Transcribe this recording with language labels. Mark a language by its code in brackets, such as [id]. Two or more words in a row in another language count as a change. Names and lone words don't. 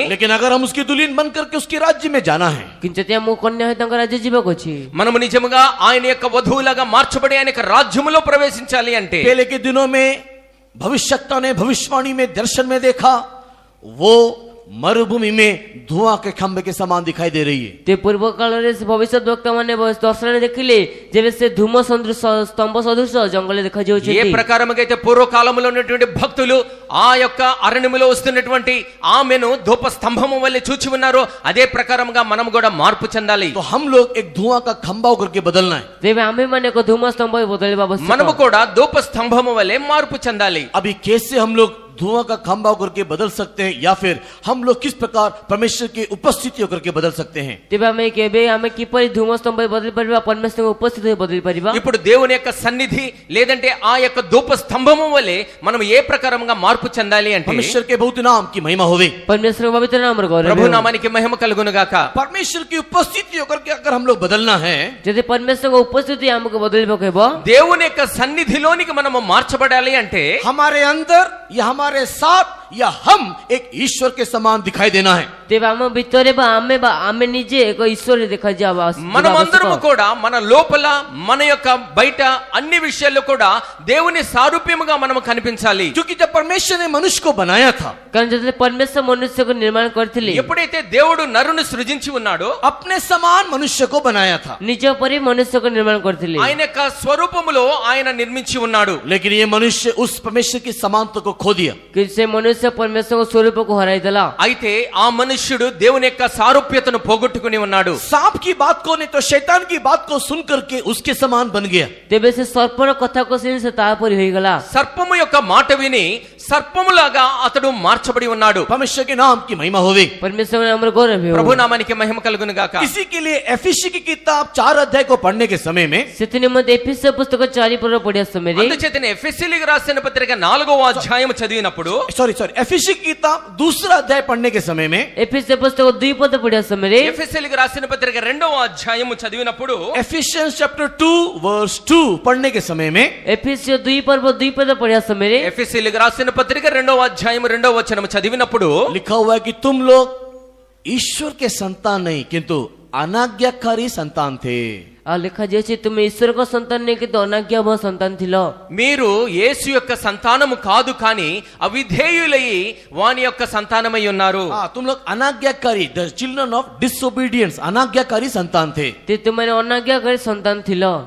[hi] लेकिन अगर हम उसकी दुल्हन बन करके उसके राज्य में जाना है, [or] କିନ୍ତୁ ଯଦି ଆମକୁ କନ୍ୟା ହୋଇ ତାଙ୍କ ରାଜ୍ୟ ଯିବାକୁ ଅଛି, [te] మనము నిజముగా ఆయన యొక్క వధువులాగా మార్చబడి ఆయన యొక్క రాజ్యములో ప్రవేశించాలి అంటే [hi] पहले के दिनों में भविष्यवक्ता ने भविष्यवाणी में दर्शन में देखा, वो मरुभूमि में धुआं के खंबे के समान दिखाई दे रही है। [or] ते ପୂର୍ବ କାଳରେ ସେ ଭବିଷ୍ୟତ ବକ୍ତା ମାନେ ଦର୍ଶନରେ ଦେଖିଲେ ଯେବେ ସେ ଧୂମ ସଦୃଶ ସ୍ତମ୍ଭ ସଦୃଶ ଜଙ୍ଗଲରେ [te] ఏ [or] ଦେଖାଯାଉଛନ୍ତି। [te] ప్రకారముగా అయితే పూర్వకాలంలో ఉన్నటువంటి భక్తులు ఆ యొక్క అరణ్యములో వస్తున్నటువంటి ఆమెను ధూప స్తంభము వల్లే చూచి ఉన్నారో అదే ప్రకారముగా మనం కూడా మార్పు చెందాలి। [hi] तो हम लोग एक धुआं का खंबा होकर के बदलना है। [or] ତେବେ ଆମେ ମାନେ ଏକ ଧୂମ ସ୍ତମ୍ଭ ହୋଇ ବଦଳିବା [te] మనము [or] ଆବଶ୍ୟକ। [te] కూడా ధూప స్తంభము వల్లే మార్పు చెందాలి। [hi] अभी कैसे हम लोग धुआं का खंबा होकर के बदल सकते हैं, या फिर हम लोग किस प्रकार परमेश्वर की उपस्थिति होकर के बदल सकते हैं? [or] ତେବେ ଆମେ କିପରି ଧୂମ ସ୍ତମ୍ଭ ହୋଇ ବଦଳି ପାରିବା, ପରମେଶ୍ୱରଙ୍କ ଉପସ୍ଥିତି ହୋଇ ବଦଳି ପାରିବା? [te] ఇప్పుడు దేవుని యొక్క సన్నిధి లేదంటే ఆ యొక్క ధూప స్తంభము వల్లే మనం ఏ ప్రకారంగా మార్పు చెందాలి అంటే [hi] परमेश्वर के बहुत नाम की महिमा होवे। [or] ପରମେଶ୍ୱରଙ୍କ ପବିତ୍ର ନାମର ଗୌରବ [te] ప్రభు [or] ହେଉ। [te] నామానికి మహిమ కలుగును గాక। [hi] परमेश्वर की उपस्थिति होकर के अगर हम लोग बदलना है, [or] ଯଦି ପରମେଶ୍ୱରଙ୍କ ଉପସ୍ଥିତି ଆମକୁ ବଦଳିବାକୁ ହେବ, [te] దేవుని యొక్క సన్నిధిలోనికి మనము మార్చబడాలి అంటే [hi] हमारे अंदर या हमारे साथ या हम एक ईश्वर के समान दिखाई देना है। [or] ତେବେ ଆମ ଭିତରେ ଆମେ ନିଜେ ଏକ ଈଶ୍ୱର ଦେଖାଯିବା [te] మనమందరము కూడా మన లోపల మన యొక్క బయట అన్ని విషయాల్లో కూడా దేవుని సారూప్యముగా మనము కనిపించాలి. [hi] क्योंकि जब परमेश्वर ने मनुष्य को बनाया था, [or] କାରଣ ଯେତେବେଳେ ପରମେଶ୍ୱର ମନୁଷ୍ୟକୁ ନିର୍ମାଣ କରିଥିଲେ, [te] ఎప్పుడైతే దేవుడు నరుని సృజించి ఉన్నాడో [hi] अपने समान मनुष्य को बनाया था, [or] ନିଜ ପରି ମନୁଷ୍ୟକୁ ନିର୍ମାଣ କରିଥିଲେ। [te] ఆయన యొక్క స్వరూపములో ఆయన నిర్మించి ఉన్నాడు. [hi] लेकिन ये मनुष्य उस परमेश्वर की समानता को खो दिया। [or] କିନ୍ତୁ ସେ ମନୁଷ୍ୟ ପରମେଶ୍ୱରଙ୍କ ସ୍ୱରୂପକୁ ହରାଇଦେଲା। [te] అయితే ఆ మనుష్యుడు దేవుని యొక్క సారూప్యతను పోగొట్టుకుని ఉన్నాడు. [hi] सांप की बात को नहीं तो शैतान की बात को सुन करके उसके समान बन गया। [or] ତେବେ ସେ ସର୍ପର କଥାକୁ ଶୁଣି ସେ ତା ପରି ହୋଇଗଲା। [te] సర్పము యొక్క మాట విని సర్పములాగా అతడు మార్చబడి ఉన్నాడు. [hi] परमेश्वर के नाम की महिमा होवे। [or] परमेश्वर ଆମର ଗୌରବ ହେଉ। [te] ప్రభు నామానికి మహిమ కలుగును గాక. [hi] इसी के लिए एफिसी की किताब 4 अध्याय को पढ़ने के समय में [or] ସେଥି ନିମନ୍ତେ ଏଫେସୀୟ పుస్తକ 4 ପର୍ବର ପଢିବା ସମୟରେ [te] అందుచేతనే ఎఫెసీయులకు రాసిన పత్రిక 4వ అధ్యాయం చదివినప్పుడు [hi] सॉरी एफिसी की किताब 2 अध्याय पढ़ने के समय में [or] ଏଫେସୀୟ పుస్తକ 2 ପଦ ପଢିବା ସମୟରେ [te] ఎఫెసీయులకు రాసిన పత్రిక 2వ అధ్యాయం చదివినప్పుడు [hi] एफिशियंस चैप्टर 2 वर्स 2 पढ़ने के समय में [or] ଏଫେସୀୟ 2 ପର୍ବ 2 ପଦ ପଢିବା ସମୟରେ [te] ఎఫెసీయులకు రాసిన పత్రిక 2వ అధ్యాయం 2వ వచనం చదివినప్పుడు [hi] लिखा हुआ है कि तुम लोग ईश्वर के संतान नहीं किंतु अनाज्ञाकारी संतान थे। [or] ଆଉ ଲେଖାଯାଇଛି ତୁମେ ଈଶ୍ୱରଙ୍କ ସନ୍ତାନ ନୁହେଁ କିନ୍ତୁ ଅନାଜ୍ଞାବହ ସନ୍ତାନ ଥିଲ। [te] మీరు యేసు యొక్క సంతానము కాదు కానీ అవిధేయులై వాని యొక్క సంతానమై ఉన్నారు. [hi] तुम लोग अनाज्ञाकारी [en] the children of disobedience [hi] अनाज्ञाकारी संतान थे। [or] ତୁମେ ଅନାଜ୍ଞାକାରୀ ସନ୍ତାନ ଥିଲ।